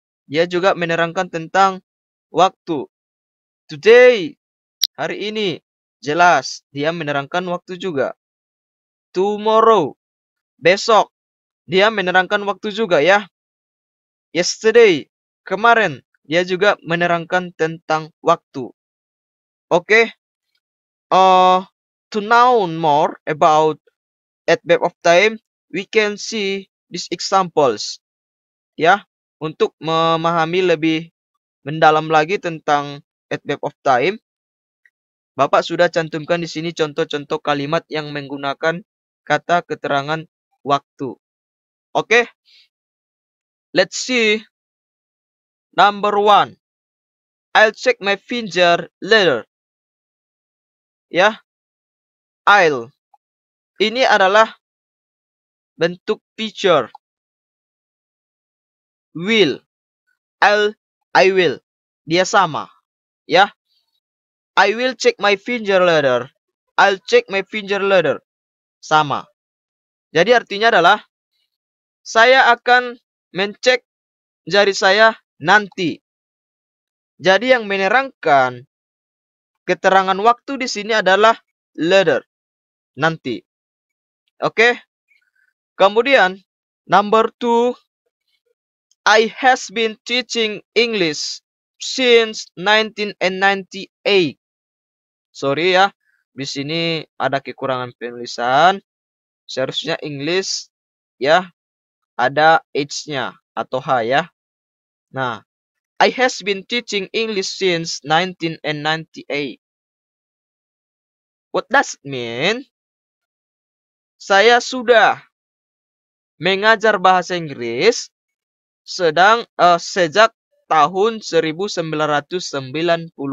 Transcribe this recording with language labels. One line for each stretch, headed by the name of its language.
Indonesian: Dia juga menerangkan tentang waktu. Today, hari ini. Jelas, dia menerangkan waktu juga. Tomorrow, besok. Dia menerangkan waktu juga ya. Yesterday, kemarin. Dia juga menerangkan tentang waktu. Oke.
English: To know more about adverb of time, we can see these examples.
Indonesian: Ya, untuk memahami lebih mendalam lagi tentang adverb of time, Bapak sudah cantumkan di sini contoh-contoh kalimat yang menggunakan kata keterangan waktu.
English: Oke. Let's see. Number 1. I'll check my finger later. Ya. I'll.
Indonesian: Ini adalah bentuk future.
English: Will. I will.
Indonesian: Dia sama.
English: Ya. I will check my finger later. I'll check my finger later.
Indonesian: Sama. Jadi artinya adalah saya akan mencek jari saya nanti. Jadi yang menerangkan keterangan waktu di sini adalah later. Nanti. Oke.
English: Kemudian number 2, I has been teaching English since 1998. Sorry
Indonesian: ya, di sini ada kekurangan penulisan. Seharusnya English ya ada H-nya atau H ya.
English: Nah, I has been teaching English since 1998. What does it mean?
Indonesian: Saya sudah mengajar bahasa Inggris sejak tahun 1998.